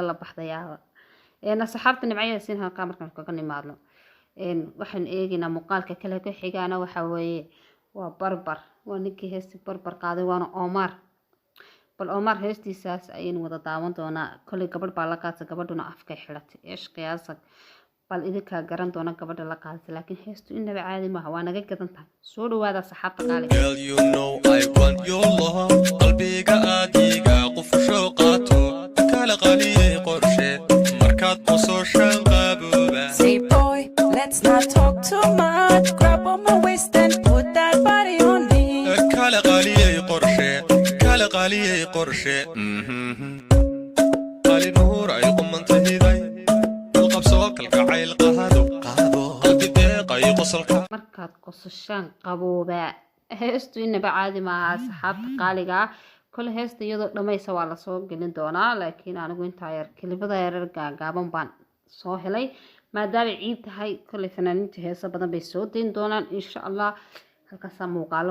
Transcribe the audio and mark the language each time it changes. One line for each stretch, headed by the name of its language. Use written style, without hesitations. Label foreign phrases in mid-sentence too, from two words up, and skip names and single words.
Somali: la baxday asxaabta nimco Yaasiin halka markaan kaga nimaadno waxaan eegaynaa muuqaalka kale ku xigaana waxa weeye waa barbar waa ninkii heesti barbar qaaday waana Omar bal Omar heestiisaas ayaynu wada daawan doonaa kulli gabadh baa la qaatay gabadhuna afka xiratay eesh qiyaasad bal idinka garan doona gabadha la qaatay laakiin heestu inaba caadi ma waa naga gadan tahay soo dhawaada saxaabta qaaliga
English: Girl, you know I want your love
Somali: qalbiga adiga qof soo qaato kala qaliyay qorshe markaad u soo shanqabuba
English: Say boy let's not talk too much grab on my waist and put that body on me
Somali: kala qaliyay qorshe qali nuur ay qumantayday qalqabso kalgacayl qaado qalbi deeqay qosolka markaad qosashaan qabooba heestu inaba caadi ma aha saxaabta qaaliga kul heesta iyadoo dhamaysa waa la soo gelin doonaa laakiin anigu inta yar kilibada yar gaaban baan soo helay maadaama ciid tahay kulli fanaaniinta heesa badan bay soo deyn doonaan
Arabic: insha Allah
Somali: halkaas muuqaalo